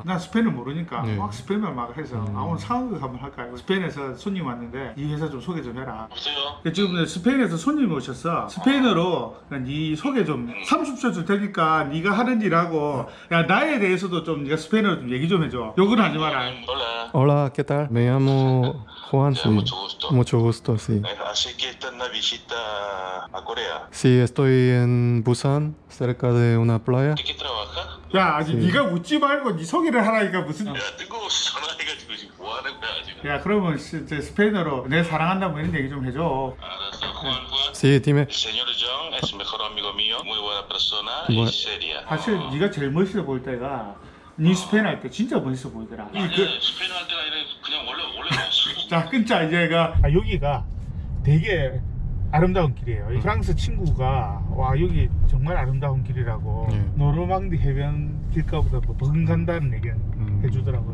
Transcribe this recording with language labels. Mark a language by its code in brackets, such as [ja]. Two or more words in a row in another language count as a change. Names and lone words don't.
[ko] 난 스페인을 모르니까 막 스페인말 막 해서 오늘 상황극 한번 할까요? 스페인에서 손님 왔는데 이 회사 좀 소개 좀 해라. 없어요. 지금 스페인에서 손님이 오셨어. 스페인어로 네 소개 좀 30초 줄 테니까 네가 하는 일하고 야 나에 대해서도 좀 네가 스페인어로 좀 얘기 좀 해줘. 욕은 하지 마라. [es] Hola. Hola, ¿qué tal? Me llamo Juan. Ya, mucho gusto. Mucho gusto, sí. Así que esta es una visita a Corea. Sí, estoy en Busan, cerca de una playa. ¿De qué trabaja? [ko] 야 아직 네가 웃지 말고 네 소개를 하라니까 무슨 야, 뜬금없이 전화해가지고 지금 뭐 하는 거야 지금? 야 그러면 이제 스페인어로 내 사랑한다 뭐 이런 얘기 좀 해줘. 알았어, [es] Juan. Sí, dime. El señor John es el mejor amigo mío, muy buena persona Bueno. y seria. [ko] 사실 네가 제일 멋있어 보일 때가 네 스페인 할 때 진짜 멋있어 보이더라. 아니, 스페인 할 때가 아니라 그냥 원래 나왔어. 자 끊자 이제가 여기가 되게 아름다운 길이에요. 이 프랑스 친구가 와 여기 정말 아름다운 길이라고 노르망디 해변 길가보다 뭐 버금간다는 얘기는 해주더라고요.